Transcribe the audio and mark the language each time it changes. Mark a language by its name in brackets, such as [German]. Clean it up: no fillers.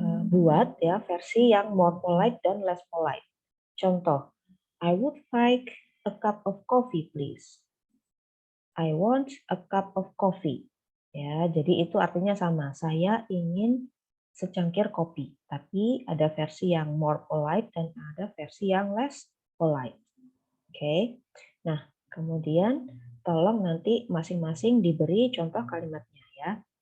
[Indonesian] Buat ya versi yang more polite dan less polite. [English] Contoh, I would like a cup of coffee, please. I want a cup of coffee. [Indonesian] Ya, jadi itu artinya sama. Saya ingin secangkir kopi. Tapi ada versi yang more polite dan ada versi yang less polite. Oke. Nah, kemudian tolong nanti masing-masing diberi contoh kalimatnya ya.